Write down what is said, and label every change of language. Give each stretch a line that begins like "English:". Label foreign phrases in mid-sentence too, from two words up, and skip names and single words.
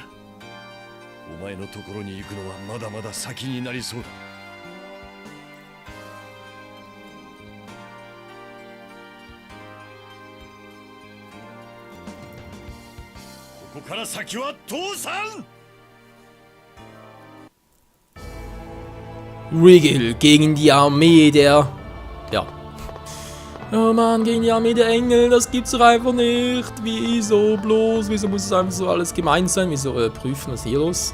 Japanese: お前のところに行くのはまだまだ先になりそうだ。ここから先は父さん。
German: Rigel gegen die Armee der... Ja. Oh Mann, gegen die Armee der Engel, das gibt's doch einfach nicht. Wieso bloß? Wieso muss es einfach so alles gemein sein? Wieso prüfen, was hier los?